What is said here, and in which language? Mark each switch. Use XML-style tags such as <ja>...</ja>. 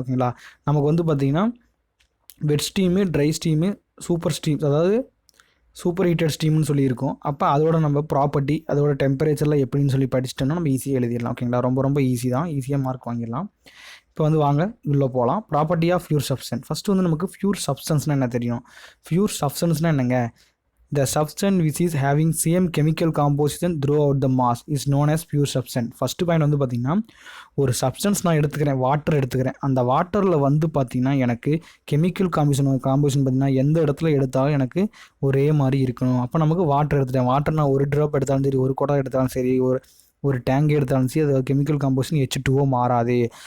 <ta>ஓகேங்களா, நமக்கு வந்து பார்த்திங்கன்னா வெட் steam, try steam, super steam, அதாவது சூப்பர் ஹீட்டட் ஸ்டீம்னு சொல்லியிருக்கோம். அப்போ அதோட நம்ம ப்ராப்பர்ட்டி, அதோட டெம்பரேச்சரில் எப்படின்னு சொல்லி படிச்சிட்டோம்னா நம்ம ஈஸியாக எழுதிடலாம். ஓகேங்களா, ரொம்ப ரொம்ப ஈஸி தான், ஈஸியாக மார்க் வாங்கிடலாம். இப்போ வந்து வாங்க உள்ளே போகலாம். Property of pure substance. First வந்து நமக்கு ஃபியூர் சப்ஸ்டன்ஸ்னால் என்ன தெரியும். ஃபியூர் சப்ஸ்டன்ஸ்னால் என்னங்க,</ta> <en>the substance which is having same chemical composition throughout the mass is known as pure substance.</en> <ta>First point வந்து பார்த்திங்கன்னா, ஒரு சப்ஸ்டன்ஸ் நான் எடுத்துக்கிறேன், வாட்டர் எடுத்துக்கிறேன், அந்த வாட்டரில் வந்து பார்த்திங்கன்னா எனக்கு கெமிக்கல் காம்போசிஷன் பார்த்திங்கன்னா எந்த இடத்துல எடுத்தாலும் எனக்கு ஒரே மாதிரி இருக்கணும். அப்போ நமக்கு வாட்டர் எடுத்துட்டேன், வாட்டர் நான் ஒரு ட்ராப் எடுத்தாலும் சரி, ஒரு குடம் எடுத்தாலும் சரி, ஒரு டேங்க் எடுத்தாலும் சரி, அது கெமிக்கல் காம்போசிஷன் H2O மாறாது.</ta>